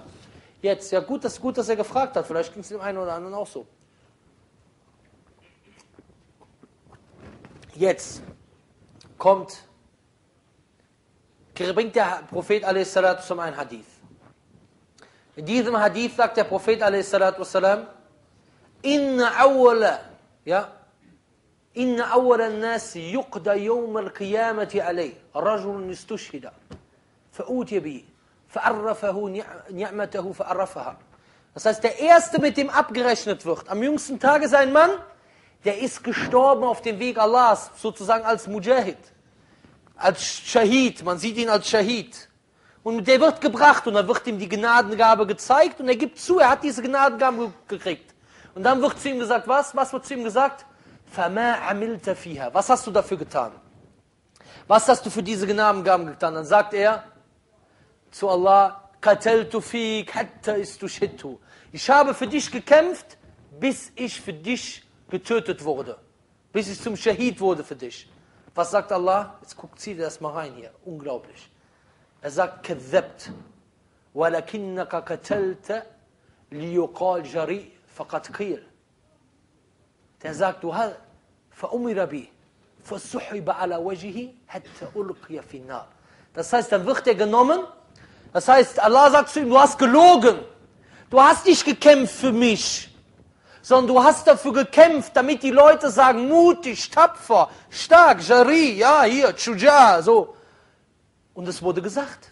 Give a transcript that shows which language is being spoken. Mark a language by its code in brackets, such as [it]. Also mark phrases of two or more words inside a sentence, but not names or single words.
[de] Jetzt, ja gut, dass er gefragt hat. Vielleicht ging es dem einen oder anderen auch so. Jetzt bringt der Prophet a.s. ein Hadith. In diesem Hadith sagt der Prophet a.s. [ar] إن أول الناس يقضى يوم القيامة عليه رجل استشهد فأتي به فعرفه نعمته فعرفها. [de] Das heißt, der Erste, mit dem abgerechnet wird, am jüngsten Tage ist ein Mann, der ist gestorben auf dem Weg Allahs, sozusagen als Mujahid, als Shahid, man sieht ihn als Shahid. Und der wird gebracht und dann wird ihm die Gnadengabe gezeigt und er gibt zu, er hat diese Gnadengabe gekriegt. Und dann wird zu ihm gesagt, was? Was wird zu ihm gesagt? [ar] فَمَا عَمِلْتَ فِيهَا. [de] Was hast du dafür getan? Was hast du für diese Gnadengaben getan? Dann sagt er zu Allah, [ar] قَتَلْتُ فِيكَ حَتَّى إِسْتُشْهِدْتُ. [de] Ich habe für dich gekämpft, bis ich für dich getötet wurde. Bis ich zum Shahid wurde für dich. Was sagt Allah? Jetzt zieh dir das mal rein hier. Unglaublich. Er sagt, [ar] كَذَّبْتَ وَلَكِنَّكَ قَتَلْتَ لِيُقَالْ جَرِيء فَقَدْ قِيلَ. [de] Der sagt, du hast [ar] فَأُمِرَ بِهِ فَسُحِبَ عَلَى وَجْهِهِ حَتَّى أُلْقِيَ فِي النَّارِ. [de] Das heißt, dann wird er genommen. Das heißt, Allah sagt zu ihm, du hast gelogen. Du hast nicht gekämpft für mich, sondern du hast dafür gekämpft, damit die Leute sagen, mutig, tapfer, stark, Jari, ja, hier, Chuja, so. Und es wurde gesagt.